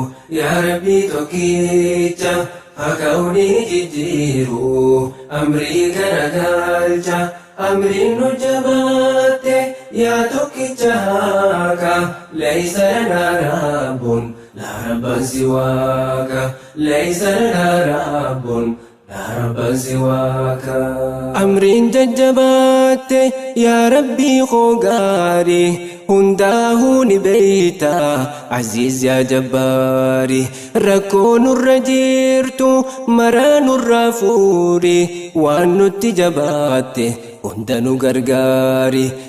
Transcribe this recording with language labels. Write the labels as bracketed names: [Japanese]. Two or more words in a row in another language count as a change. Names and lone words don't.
[Arabic] يا ربي [Oromo] tokkicha, haa ka'u ni jijjiiru, amrii garagalcha, amriin nu jabaatte, yaa tokkicha haaqa. [Arabic] ليس لنا رب، لا ربا سواك، ليس لنا رب، لا ربا سواك. [Oromo] Amriin jajjabaatte, yaa Rabbii koo gaarii, hundaahuu ni beeyta, Aziiz yaa Jabbaari. Rakkoo nurra jirtu, maraa nurra fuuri, waan nutti jabaatte, hunda nu gargaari.